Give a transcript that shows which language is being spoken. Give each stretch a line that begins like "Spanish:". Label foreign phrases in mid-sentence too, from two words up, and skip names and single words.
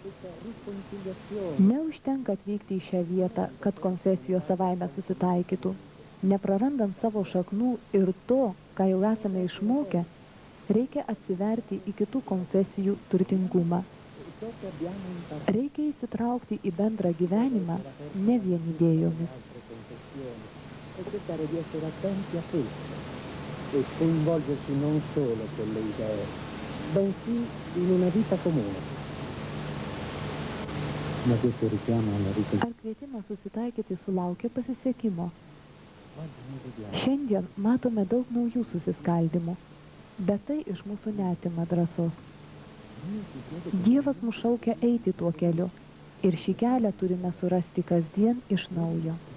Lithuanian: Neužtenka atvykti į šią vietą, kad konfesijos savaime susitaikytų. Neprarandant savo šaknų ir to, ką jau esame išmokę, reikia atsiverti į kitų konfesijų turtingumą. Reikia įsitraukti į bendrą gyvenimą ne vien idėjomis.
Italian: E coinvolgersi non solo con le idee, bensì in una vita comune. Ma questo richiamo alla riconciliazione.
Lithuanian: Ar kvietimas susitaikyti sulaukė pasisekimo? Šiandien matome daug naujų susiskaldimų, bet tai iš mūsų neatima drąsos. Dievas mus šaukia eiti tuo keliu ir šį kelią turime surasti kasdien iš naujo.